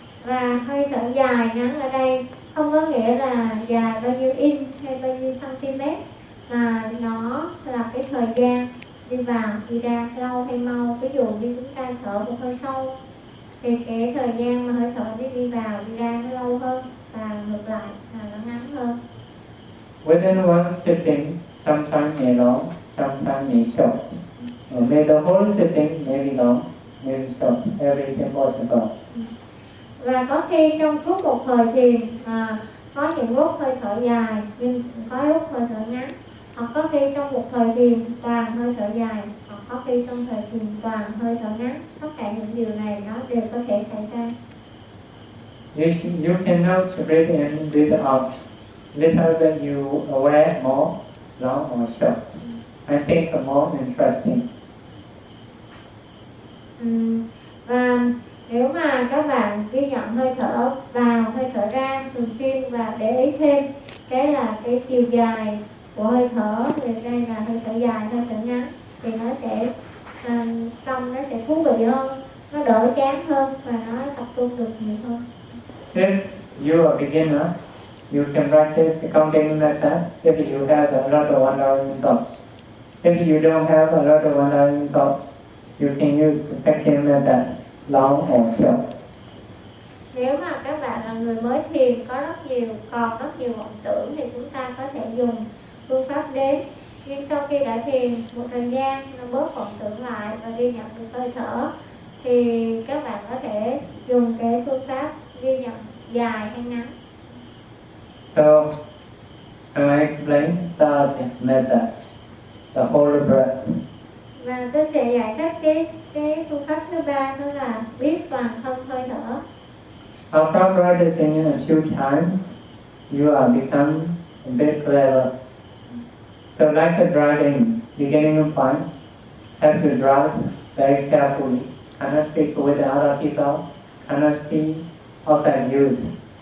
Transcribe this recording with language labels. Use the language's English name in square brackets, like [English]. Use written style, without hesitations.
[Vietnamese] Và hơi thở dài ngắn ở đây không có nghĩa là dài bao nhiêu inch hay bao nhiêu centimet. Mà nó là cái thời gian đi vào, đi ra lâu hay mau. Ví dụ như chúng ta thở một hơi sâu thì cái thời gian mà hơi thở đi vào, đi ra nó lâu hơn và ngược lại là nó ngắn hơn. [English] Within one sitting, sometimes may long, sometimes may short. May the whole sitting may be long, may be short, everything possible. [Vietnamese] Và có khi trong suốt một thời thiền có những lúc hơi thở dài, nhưng có lúc hơi thở ngắn. Hoặc có khi trong một thời thiền toàn hơi thở dài, hoặc có khi trong thời thiền toàn hơi thở ngắn. Tất cả những điều này nó đều có thể xảy ra. [English] You cannot breathe in, breathe out. Little than you aware more, long or short. I think more interesting. [Vietnamese] Và nếu mà các bạn ghi nhận hơi thở vào, hơi thở ra thường xuyên và để ý thêm cái là cái chiều dài của hơi thở, thì đây là hơi thở dài, hơi thở ngắn, thì nó sẽ tâm nó sẽ thú vị hơn, nó đỡ chán hơn và nó tập trung được nhiều hơn. [English] If you are a beginner, you can practice the counting method if you have a lot of wandering thoughts. If you don't have a lot of wandering thoughts, you can use the second method, long or short. [Vietnamese] Nếu mà các bạn là người mới thiền có rất nhiều còn rất nhiều vọng tưởng thì chúng ta có thể dùng phương pháp đếm. Nhưng sau khi đã thiền một thời gian, nó bớt vọng tưởng lại và ghi nhận được hơi thở, thì các bạn có thể dùng cái phương pháp ghi nhận dài hay ngắn. [English] So I explain that method, the whole breath. [Vietnamese] Và tôi sẽ giải thích cái phương pháp thứ ba, đó là biết toàn thân hơi thở. [English] After practicing a few times, you are become a bit clever. So like a driving, beginning a punch, have to drive very carefully. Cannot speak with other people, cannot see outside views.